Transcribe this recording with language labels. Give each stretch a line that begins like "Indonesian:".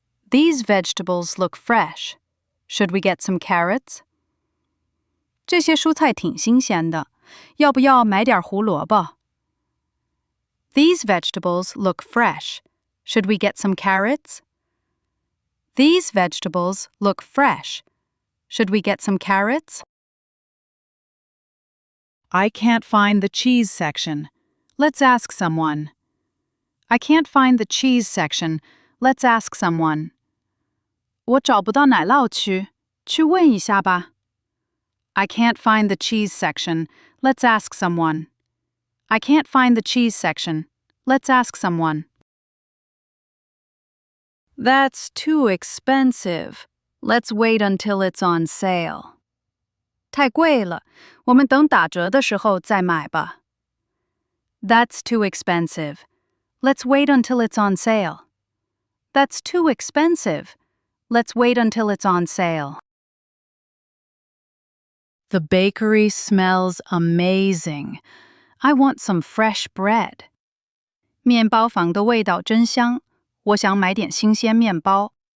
English: These vegetables look fresh. Should we get some carrots?
Chinese: 这些蔬菜挺新鲜的，要不要买点胡萝卜
English: These vegetables look fresh. Should we get some carrots? These vegetables look fresh. Should we get some carrots? I can't find the cheese section. Let's ask someone. I can't find the cheese section. Let's ask someone.
Chinese: 我找不到奶酪区，去问一下吧。
English: I can't find the cheese section. Let's ask someone. I can't find the cheese section. Let's ask someone. That's too expensive. Let's wait until it's on sale.
Chinese: 太贵了，我们等打折的时候再买吧。
English: That's too expensive. Let's wait until it's on sale. That's too expensive. Let's wait until it's on sale. The bakery smells amazing. I want some fresh bread.
Chinese: 面包房的味道真香，我想买点新鲜面包。